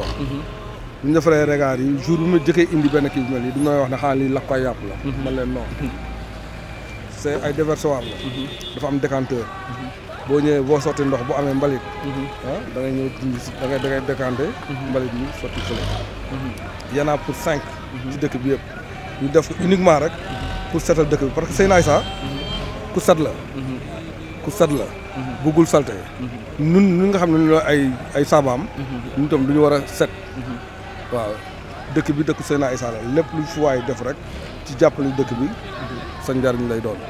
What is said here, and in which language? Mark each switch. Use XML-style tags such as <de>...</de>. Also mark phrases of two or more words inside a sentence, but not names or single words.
<wo>bu ñu defaree regard yi jour bi ma jëkkee indi benn kii bi mel nii du may wax ne xanaa lii lakk koy yàpp la. man leen</wo> <fr>non c'est</fr> <wo>ay déversoir la. dafa am décanteur. boo ñëwee boo sotti ndox bu amee mbalit. da ngay ñëw dindi si da ngay décanter. mbalit mi sotti fële.</wo> <fr>y en a pour 5.</fr> <wo>ci dëkk bi yëpp ñu def ko uniquement rek pour setal dëkk bi</wo> <fr>parce que</fr> <wo>Seyna Issa ku set la. ku set la. bëggul salte. ñun nga xam ne ñu ay saabaam. ñun itam du ñu war a set. waaw dëkk bi dëkk Seyna Issa la lépp lu fi waay def rek ci jàppale dëkk bi sa njariñ lay doon.</wo>